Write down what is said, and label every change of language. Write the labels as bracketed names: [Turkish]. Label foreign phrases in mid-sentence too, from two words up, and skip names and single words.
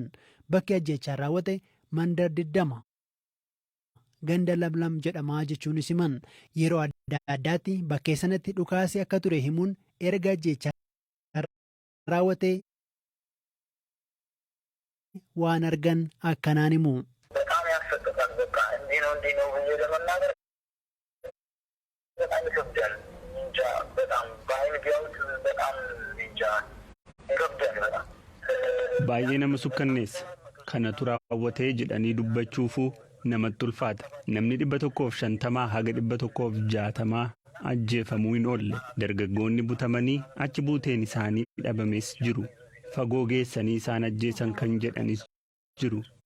[Oromo] Bakki ajjeechaan raawwate mandar 20 ganda lamlam jedhamaa jechuunis himan. Yeroo adda addaatti bakkee sanatti dhukaasi akka ture himuun erga ajjeechaan raawwate waan argan akkanaan himu. [Amharic] በጣም ያስፈቅዳል። በቃ እንዲህ ነው ብዬ ለመናገር በጣም ይከብዳል። እንጃ በጣም በአይን ቢያዩት በጣም እንጃ ይከብዳል በጣም [Oromo] Baay'ee nama sukkanneessa. Kanatu raawwatee jedhanii dubbachuufuu namatti ulfaata. Namni 150 haga 160 ajjeefamuu hin oolle. Dargaggoonni butamanii achi buuteen isaanii dhabames jiru. Fagoo geessanii isaan ajjeesan kan jedhanis jiru.